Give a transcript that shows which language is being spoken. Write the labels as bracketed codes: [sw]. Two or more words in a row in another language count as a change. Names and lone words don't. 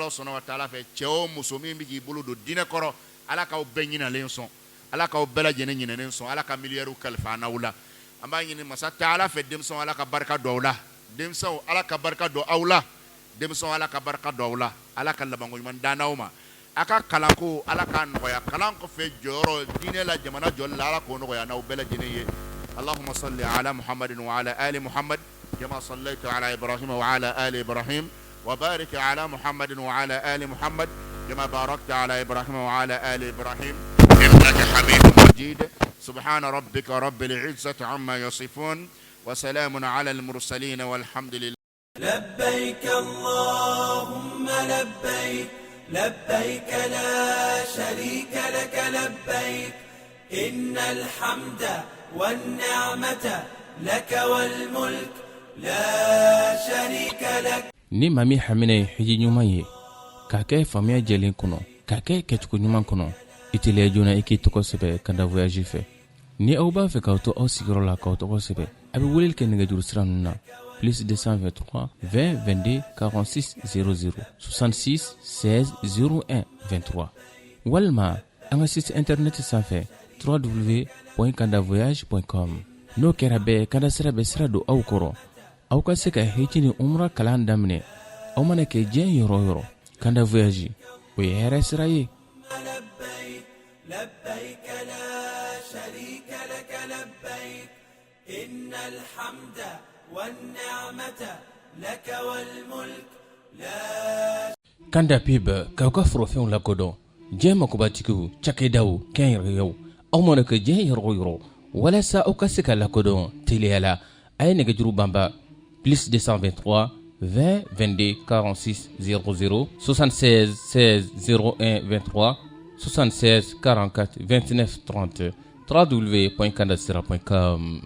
[bm] Ala [ar] سبحانه وتعالى [bm] fɛ cɛ o muso min bɛ k'i bolo don diinɛ kɔrɔ ala k'aw bɛɛ ɲinalen sɔn ala k'aw bɛɛ lajɛlen ɲinalen sɔn ala ka miliyariw kalifa an n'aw la an b'a ɲini masa ta'ala fɛ denmisɛnw ala ka barika don aw la denmisɛnw ala ka barika don aw la denmisɛnw ala ka barika don aw la ala ka labanko ɲuman d'an n'aw ma a ka kalanko ala k'a nɔgɔya kalan kɔfɛ jɔyɔrɔ diinɛ la jamana jɔli la ala k'o nɔgɔya n'aw bɛɛ lajɛlen ye [ar] اللهم صل على محمد وعلى آل محمد كما صليت على إبراهيم وعلى آل إبراهيم وبارك على محمد وعلى آل محمد كما باركت على إبراهيم وعلى آل إبراهيم إنك حميد مجيد سبحان ربك رب العزة عما يصفون وسلام على المرسلين والحمد لله لبيك اللهم لبيك لبيك لا شريك لك لبيك إن الحمد والنعمة لك والملك لا شريك لك [bm] ni maa min hamina ye hiji ɲuman ye k'a kɛ faamuya jɛlen kɔnɔ k'a kɛ kɛcogo ɲuman kɔnɔ i teliya joona i k'i tɔgɔ sɛbɛ ka da voyage fɛ ni aw b'a fɛ k'aw to aw sigiyɔrɔ la k'aw tɔgɔ sɛbɛ a bɛ weleli kɛ nɛgɛjuru sira ninnu na plus 223 20 22 46 00 66 16 01 23 walima an ka [fr] site internet [bm] sanfɛ www.kandavoyage.com n'o kɛra bɛɛ kanda sira bɛ sira don aw kɔrɔ aw ka se ka hiji ni umra kalan daminɛ aw mana kɛ diɲɛ yɔrɔ o yɔrɔ kanda voyage o ye hɛrɛ sira ye [ar] لبيك لا شريك لك لبيك إن الحمد والنعمة لك والملك لا [bm] kanda pib k'aw ka forofɛnw lakodɔn diɲɛ makobatigiw cakɛdaw kɛnyɛrɛyew aw mana kɛ diɲɛ yɔrɔ yɔrɔ walasa aw ka se ka lakodɔn teliya la a ye nɛgɛjuru banba plus 223 20 22 46 00 76 16 01 23 76 44 29 30 www.kandasira.com.